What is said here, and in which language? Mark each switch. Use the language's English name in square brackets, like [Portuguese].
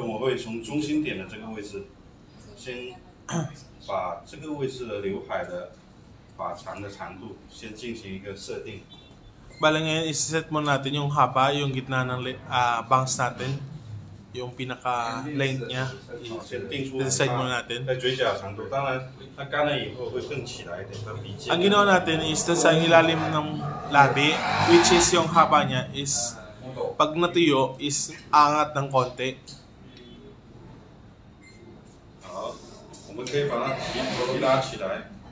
[Chinese] 我会从中心点的这个位置，先把这个位置的刘海的发长的长度先进行一个设定。 [Filipino] Bale, ngayon, isiset muna natin yung haba, yung gitna ng bangs natin. Yung pinaka-length niya. [Chinese] 先定出 [Filipino] I-decide muna natin. [Chinese] 在嘴角的长度，当然它干了以后会更起来一点，它比肩。 [Filipino] Ang ginawa natin is dun sa ilalim ng labi, [English] which is [Filipino] yung haba niya is pag natuyo is angat ng konti. [Chinese] 好，我们可以把它提拉起来。